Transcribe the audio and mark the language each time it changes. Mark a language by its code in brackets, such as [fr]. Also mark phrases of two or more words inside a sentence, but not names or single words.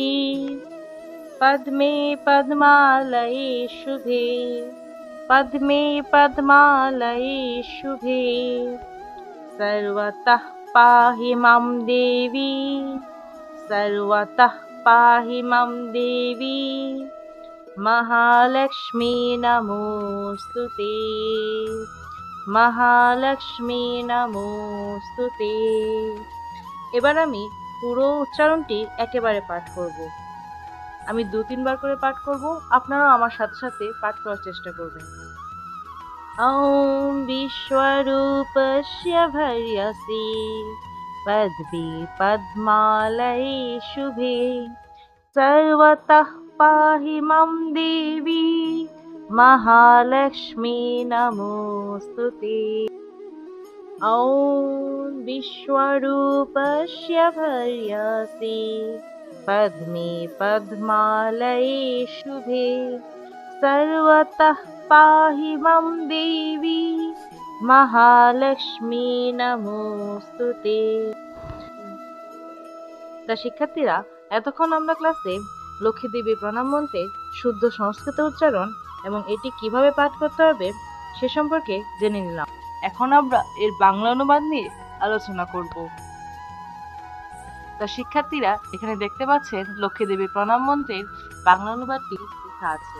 [sa] पद्मे पद्मालये शुभे पद्मे पद्मालये शुभे सर्वतः पाहि मां देवी सर्वतः पाहि मां देवी महालक्ष्मी नमोस्तुते महालक्ष्मी नमोस्तुते। [bn] এবার আমি পুরো উচ্চারণটি একেবারে পাঠ করব। আমি 2-3 বার করে পাঠ করব, আপনারাও আমার সাথে সাথে পাঠ করার চেষ্টা করবেন। [sa] ॐ विश्वरूपस्य भर्यसि पद्मे पद्मालये शुभे सर्वतः पाहि मां देवी महालक्ष्मी नमोस्तुते। ॐ विश्वरूपस्य भर्यसि पद्मे पद्मालये शुभे सर्वतः पाहि मां देवी महालक्ष्मी नमोस्तुते। [bn] তা শিক্ষার্থীরা, এতক্ষণ আমরা ক্লাসে লক্ষ্মী দেবী প্রণাম মন্ত্রের শুদ্ধ সংস্কৃত উচ্চারণ এবং এটি কিভাবে পাঠ করতে হবে সে সম্পর্কে জেনে নিলাম। এখন আমরা এর বাংলা অনুবাদ নিয়ে আলোচনা করব। তা শিক্ষার্থীরা, এখানে দেখতে পাচ্ছেন লক্ষ্মী দেবী প্রণাম মন্ত্রের বাংলা অনুবাদটি লেখা আছে।